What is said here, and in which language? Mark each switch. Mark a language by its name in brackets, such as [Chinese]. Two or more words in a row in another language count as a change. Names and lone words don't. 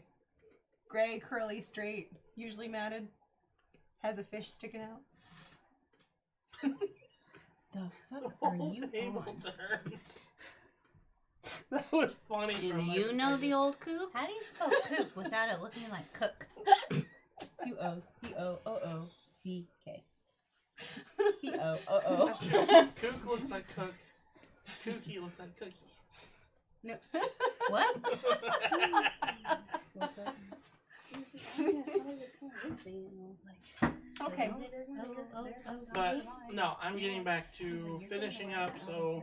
[English] Gray, curly, straight, usually matted. Has a fish sticking out. The fuck are Old you able on? turn. That was funny. Do from my you know the perspective. old coop? How do you spell cook without it looking like cook? 2 O's. C-O-O-O-C-K. C-O-O-O. That's true. Kook looks like cook. Kooky looks like cookie. What? What's up? Okay. But no, I'm getting back to finishing up so